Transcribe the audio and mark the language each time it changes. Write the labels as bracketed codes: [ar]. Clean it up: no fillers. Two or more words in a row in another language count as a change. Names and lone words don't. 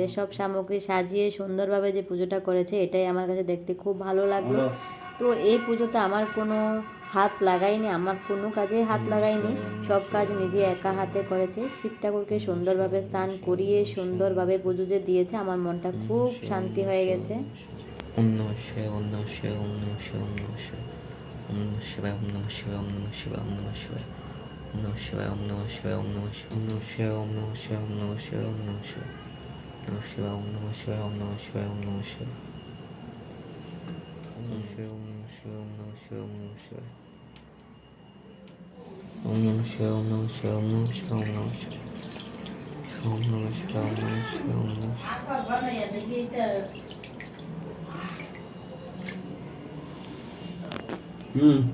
[bn] সব সামগ্রী সাজিয়ে সুন্দরভাবে যে পুজোটা করেছে, এটাই আমার কাছে দেখতে খুব ভালো লাগলো। তো এই পুজোতে আমার কোনো হাত লাগাইনি, আমার কোনো কাজে হাত লাগাইনি, সব কাজ নিজে একা হাতে করেছে। শিব ঠাকুরকে সুন্দরভাবে স্নান করিয়ে সুন্দরভাবে পুজো যে দিয়েছে, আমার মনটা খুব শান্তি হয়ে গেছে। [sa] ওম নমঃ শিবায়, ওম নমঃ শিবায়, ওম নমঃ শিবায়, ওম নমঃ শিবায়, ওম নমঃ শিবায়, ওম নমঃ শিবায়, ওম নমঃ শিবায়, ওম নমঃ শিবায়, ওম নমঃ শিবায়, ওম নমঃ শিবায়, ওম নমঃ শিবায়, ওম নমঃ শিবায়, ওম নমঃ শিবায়, ওম নমঃ শিবায়, নমঃ শিবায়, ওম নমঃ শিবায়, ওম নমঃ শিবায়, ওম নমঃ শিবায়, ওম নমঃ শিবায়, ওম নমঃ শিবায়, ওম নমঃ শিবায়, ওম নমঃ শিবায়, ওম নমঃ শিবায়, ওম নমঃ শিবায়, ওম নমঃ শিবায়, ওম নমঃ শিবায়, ওম নমঃ শিবায়, ওম নমঃ শিবায়, ওম নমঃ শিবায়।